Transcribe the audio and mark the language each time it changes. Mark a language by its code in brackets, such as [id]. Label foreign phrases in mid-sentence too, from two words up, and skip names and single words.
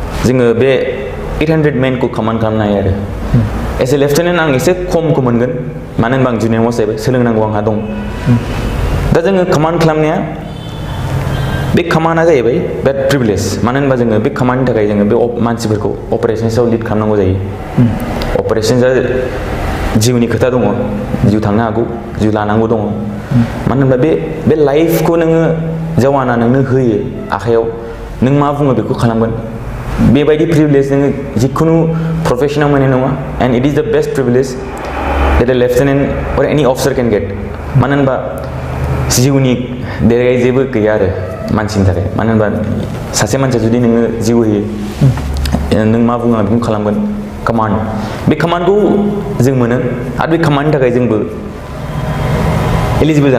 [brx] जोङो बे 800 मेनखौ कमान्ड खालामनो हायो आरो [en] as a lieutenant [brx] आं एसे खमखौ मोनगोन मानो होनबा आं जुनियर मस्ट जाहैबाय सोलोंनांगौ आंहा दं दा जोङो कमान्ड खालामनाया बे कमान्डआ जाहैबाय बिराद प्रिभिलेज मानो होनबा जोङो बे कमान्डनि थाखाय जोङो बे मानसिफोरखौ अपारेशन्सआव लिड खालामनांगौ जायो अपारेशन्सआ जिउनि खोथा दङ जिउ थांनो हागौ जिउ लानांगौ दङ मानो होनबा बे लाइफखौ नोङो जवाना नोंनो होयो आखायाव नों मा बुङो बेखौ खालामगोन बेबायदि प्रिभिलेज नोङो जिखुनु प्रफेसनाव मोननाय नङा [en] and it is the best privilege that a lieutenant or any officer can get [brx] मानो होनबा जिउनि देरगायै जेबो गैया आरो मानसिनि थाखाय मानो होनबा सासे मानसिया जुदि नोङो जिउ होयो नों मा बुङो बेखौ खालामगोन कमान्ड बे कमान्डखौ जों मोनो आरो बे कमान्डनि थाखाय जोंबो एलिजिबल